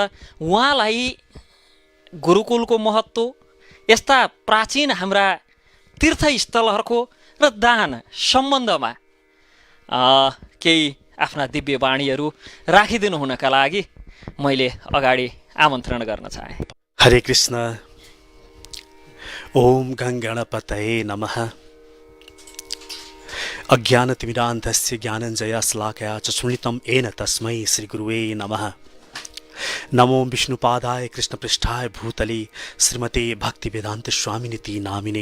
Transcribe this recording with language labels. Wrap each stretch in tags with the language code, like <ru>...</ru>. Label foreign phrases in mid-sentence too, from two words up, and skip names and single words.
<ne>उहाँलाई गुरुकुलको महत्त्व, यस्ता प्राचीन हाम्रा तीर्थस्थलहरूको र दान सम्बन्धमा केही आफ्ना दिव्य वाणीहरू राखिदिनु हुनका लागि मैले अगाडि आमन्त्रण गर्न चाहे।</ne> <sa>हरे कृष्ण। ओम गणपतये नमः। अज्ञानतिमिरान्धस्य ज्ञानञ्जयशलाकया चक्षुर्मिलितं येन तस्मै श्रीगुरुवे नमः। नमो विष्णुपादाय कृष्णपृष्ठाय भूतले श्रीमते भक्तिवेदान्त स्वामिनिति नामिने।</sa>